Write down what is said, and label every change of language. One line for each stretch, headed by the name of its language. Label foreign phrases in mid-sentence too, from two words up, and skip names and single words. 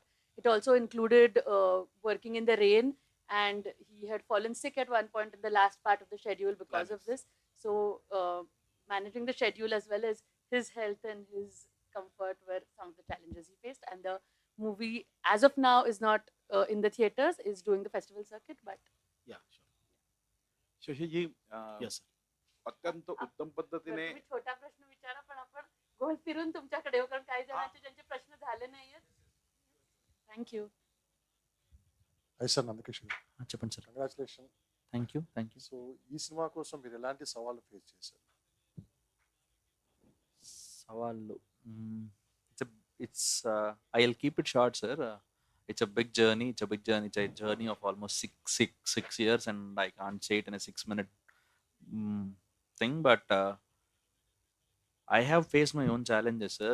English: It also included working in the rain, and he had fallen sick at one point in the last part of the schedule because of this. So managing the schedule as well as his health and his comfort were some of the challenges he faced. And the movie, as of now, is not in the theaters, is doing the festival circuit, but
Marathi: या sure. शशीजी
English: Yes, sir.
Marathi: अत्यंत उत्तम पद्धतीने तुम्ही छोटा प्रश्न विचारा, पण आपण गोल फिरून तुमच्याकडे येऊ, कारण काही जणांचे ज्यांचे प्रश्न झाले नाहीयेत. थँक्यू.
Telugu: సార్ నందకిషోర్ చెప్పండి సార్. కంగ్రాచులేషన్.
English: thank you.
Telugu: సో ఈ సినిమా కోసం మీరు ఎలాంటి సవాళ్ళు ఫేస్ చేశారు?
English: సవాళ్ళు I'll keep it short, sir. It's a big journey. It's a journey of almost six years, and I can't say it in a 6-minute thing. But I have faced my own challenges, sir.